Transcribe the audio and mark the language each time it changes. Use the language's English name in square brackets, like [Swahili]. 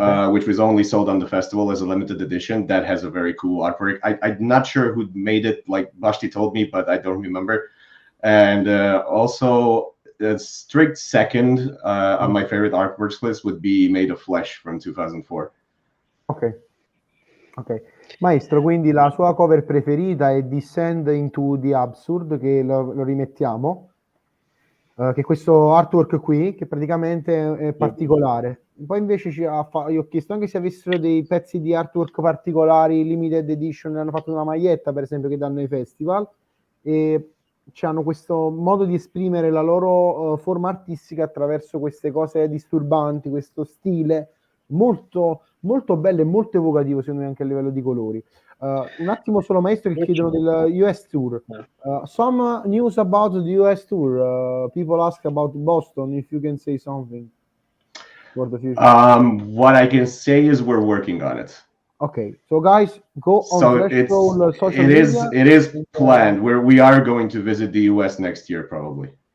[English] Which was only sold on the festival as a limited edition. That has a very cool artwork. I'm not sure who made it, like Bashti told me, but I don't remember. And also, a strict second on my favorite artworks list would be Made of Flesh from 2004. Ok. [Italian] Maestro, quindi la sua cover preferita è Descend into the Absurd, che lo rimettiamo, che è questo artwork qui, che praticamente è particolare. Poi invece io ho chiesto anche se avessero dei pezzi di artwork particolari, limited edition, hanno fatto una maglietta per esempio che danno ai festival, e hanno questo modo di esprimere la loro forma artistica attraverso queste cose disturbanti, questo stile molto, molto bello e molto evocativo, secondo me, anche a livello di colori. Un attimo solo, maestro, che chiedono del US Tour. [English] Some news about the US Tour. People ask about Boston, if you can say something for the future. What I can say is we're working on it. Okay, so guys, go on Fleshcrawl social media. It is planned. We are going to visit the US next year, probably.